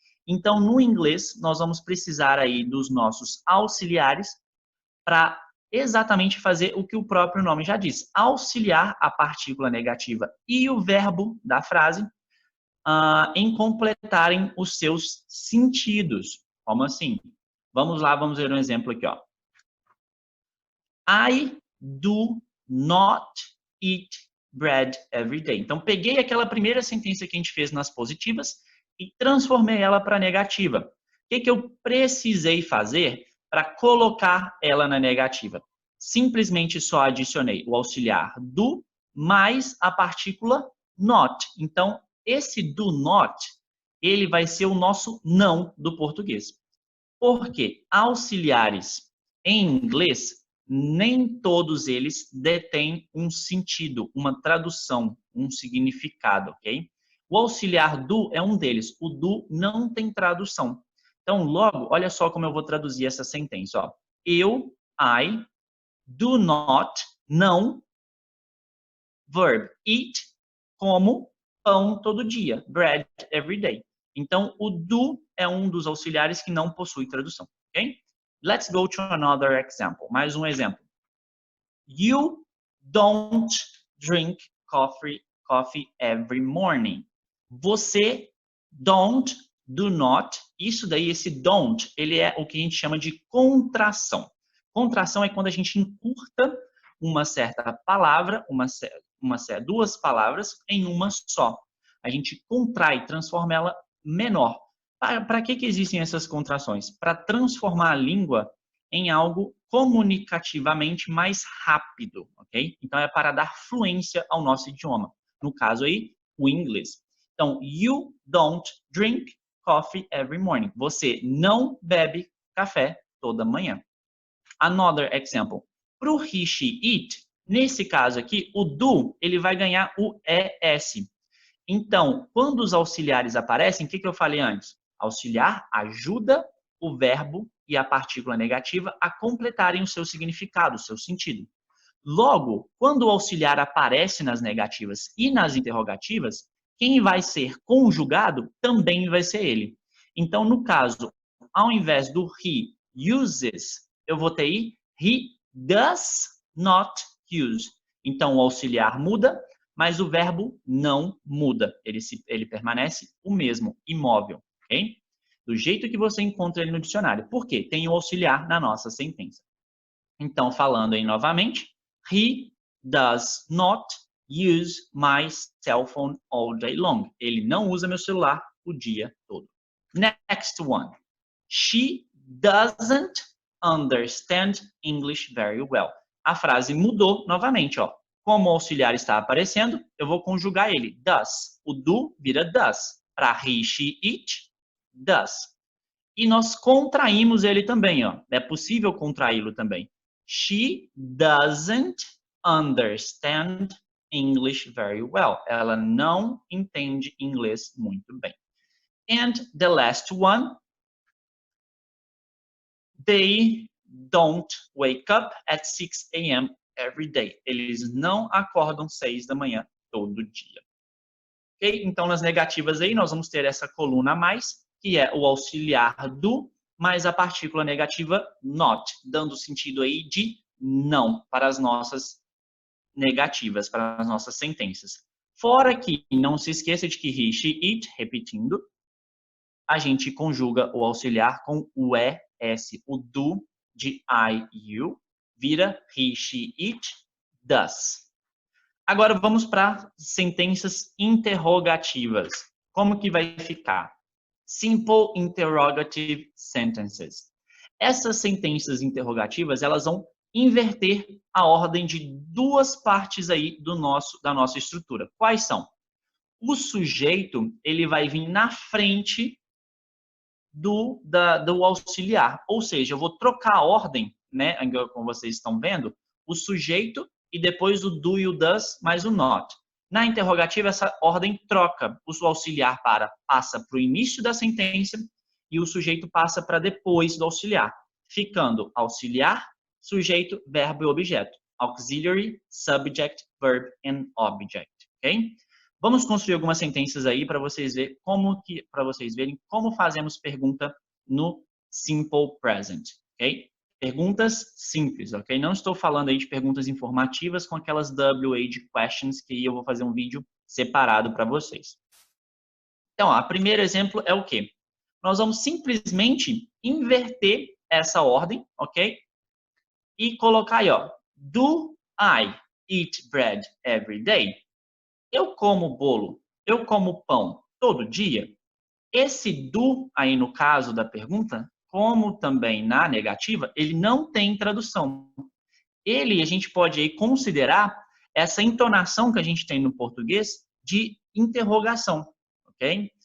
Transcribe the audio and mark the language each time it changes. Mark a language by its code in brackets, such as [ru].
[pt] Então, no inglês, nós vamos precisar aí dos nossos auxiliares para exatamente fazer o que o próprio nome já diz, auxiliar a partícula negativa e o verbo da frase em completarem os seus sentidos. Como assim? Vamos lá, vamos ver um exemplo aqui, ó. [en] I do not eat bread every day. [pt] Então, peguei aquela primeira sentença que a gente fez nas positivas e transformei ela para negativa. O que eu precisei fazer para colocar ela na negativa? Simplesmente só adicionei o auxiliar do mais a partícula not. Então, esse do not, ele vai ser o nosso não do português. Porque auxiliares em inglês, nem todos eles detêm um sentido, uma tradução, um significado, ok? O auxiliar do é um deles. O do não tem tradução. Então, logo, olha só como eu vou traduzir essa sentença. Ó. Eu, I, do not, não, verb, eat, como pão todo dia, bread every day. Então, o do é um dos auxiliares que não possui tradução, ok? [en] Let's go to another example. [pt] Mais um exemplo. [en] You don't drink coffee every morning. [pt] Você don't, do not, isso daí, esse don't, ele é o que a gente chama de contração. Contração é quando a gente encurta uma certa palavra, duas palavras em uma só. A gente contrai, transforma ela menor. Para que existem essas contrações? Para transformar a língua em algo comunicativamente mais rápido, ok? Então, é para dar fluência ao nosso idioma. No caso aí, o inglês. [en] Então, you don't drink coffee every morning. [pt] Você não bebe café toda manhã. [en] Another example. [pt] Para o he, she, it, nesse caso aqui, o do, ele vai ganhar o ES. Então, quando os auxiliares aparecem, o que eu falei antes? Auxiliar ajuda o verbo e a partícula negativa a completarem o seu significado, o seu sentido. Logo, quando o auxiliar aparece nas negativas e nas interrogativas, quem vai ser conjugado também vai ser ele. Então, no caso, ao invés do he uses, eu vou ter [en] he does not use. [pt] Então, o auxiliar muda, mas o verbo não muda. Ele permanece o mesmo, imóvel, ok? Do jeito que você encontra ele no dicionário. Por quê? Tem o auxiliar na nossa sentença. Então, falando aí novamente, [en] he does not use my cell phone all day long. [pt] Ele não usa meu celular o dia todo. [en] Next one. She doesn't understand English very well. [pt] A frase mudou novamente, ó. Como o auxiliar está aparecendo, eu vou conjugar ele. Does. O do vira does. Para he, she, it, does. E nós contraímos ele também, ó. É possível contraí-lo também. [en] She doesn't understand English very well. [pt] Ela não entende inglês muito bem. [en] And the last one, they don't wake up at 6 a.m. every day. [pt] Eles não acordam 6 da manhã todo dia. Ok? Então, nas negativas aí, nós vamos ter essa coluna a mais, que é o auxiliar do, mais a partícula negativa not, dando sentido aí de não para as nossas negativas, para as nossas sentenças. Fora que, não se esqueça de que he, she, it, repetindo, a gente conjuga o auxiliar com o ES, o do de I, you, vira he, she, it, does. Agora vamos para sentenças interrogativas. Como que vai ficar? [en] Simple interrogative sentences. [pt] Essas sentenças interrogativas, elas vão inverter a ordem de duas partes aí da nossa estrutura. Quais são? O sujeito, ele vai vir na frente do auxiliar. Ou seja, eu vou trocar a ordem, né? Como vocês estão vendo, o sujeito e depois o do e o does, mais o not. Na interrogativa, essa ordem troca. O auxiliar passa para o início da sentença e o sujeito passa para depois do auxiliar, ficando auxiliar, sujeito, verbo e objeto. [en] Auxiliary, subject, verb and object. Ok? [pt] Vamos construir algumas sentenças aí para vocês verem como fazemos pergunta no simple present. Ok? Perguntas simples, ok? Não estou falando aí de perguntas informativas com aquelas WH questions, que eu vou fazer um vídeo separado para vocês. Então, o primeiro exemplo é o quê? Nós vamos simplesmente inverter essa ordem, ok? E colocar aí, ó, [en] do I eat bread every day? [pt] Eu como bolo, eu como pão todo dia? Esse do aí no caso da pergunta, como também na negativa, ele não tem tradução. A gente pode aí considerar essa entonação que a gente tem no português de interrogação, ok?